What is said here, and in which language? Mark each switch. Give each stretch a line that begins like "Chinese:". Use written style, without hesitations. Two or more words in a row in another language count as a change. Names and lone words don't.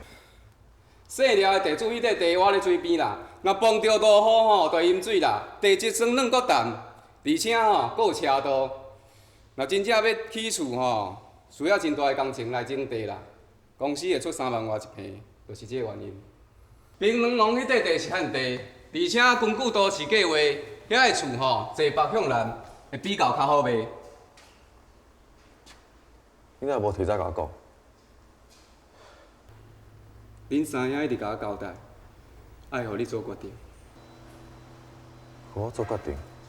Min Nan Chinese: 细条的地主迄块地我咧水边啦，若碰着大雨吼，就淹水啦，地质酸软搁淡，而且吼搁有车道。若真正要起厝吼，需要真大的工程来整地啦，公司会出3万外一平，就是这个原因。槟榔农迄块地是旱地，而且根据都市计划，遐个厝吼坐北向南，会比较较好卖。你哪无提早甲我讲？恁三兄一直甲我交代，爱互你做决定。互我做决定。